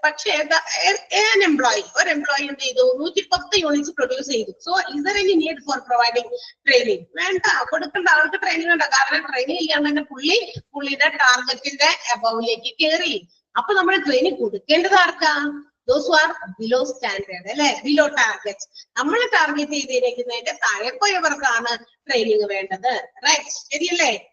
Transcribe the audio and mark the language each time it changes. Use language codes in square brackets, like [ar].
[ml] പക്ഷേ ഒരു എംപ്ലോയി എന്ത് ചെയ്തു? 110 യൂണിറ്റ്സ് പ്രൊഡ്യൂസ് ചെയ്തു. [en] So is there any need for providing training? [ml] വേണ്ട, കൊടുക്കേണ്ട, ആൾക്ക് ട്രെയിനിങ് വേണ്ട. കാരണം ട്രെയിനിങ് ചെയ്യാൻ തന്നെ പുള്ളിയുടെ ടാർഗറ്റിന്റെ അബവിലേക്ക് കയറി. അപ്പൊ നമ്മൾ ട്രെയിനിങ് കൊടുക്കേണ്ടത് ആർക്കാ? [en] Those who are below standard, [ml] അല്ലെ, [en] Below target. [ml] നമ്മൾ ടാർഗറ്റ് ചെയ്തിരിക്കുന്നതിന്റെ താഴെ പോയവർക്കാണ് ട്രെയിനിങ് വേണ്ടത്. റൈറ്റ്, ശരിയല്ലേ?